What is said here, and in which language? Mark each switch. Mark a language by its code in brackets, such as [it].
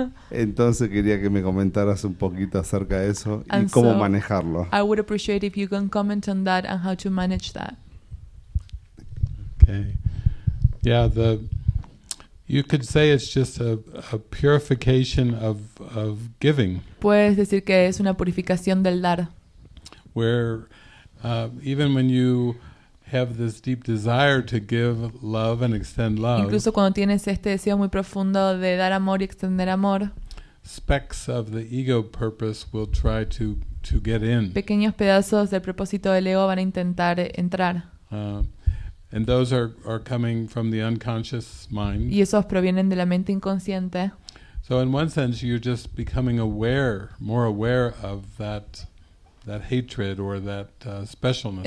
[es] Entonces quería que me comentaras un poquito acerca de eso y [en] And [es] cómo [en] so, [es] manejarlo. [en] I would appreciate if you can comment on that and how to manage that. Okay. Yeah, you could say it's just a purification of giving, [es] Puedes decir que es una purificación del dar, [en] where even when you have this deep desire to give love and extend love, [es] incluso cuando tienes este deseo muy profundo de dar amor y extender amor, [en] specks of the ego purpose will try to get in. [es] pequeños pedazos del propósito del ego van a intentar entrar. [en] And those are coming from the unconscious mind. [es] Y esos provienen de la mente inconsciente. [en] So in one sense, you're just becoming more aware of that hatred or that specialness.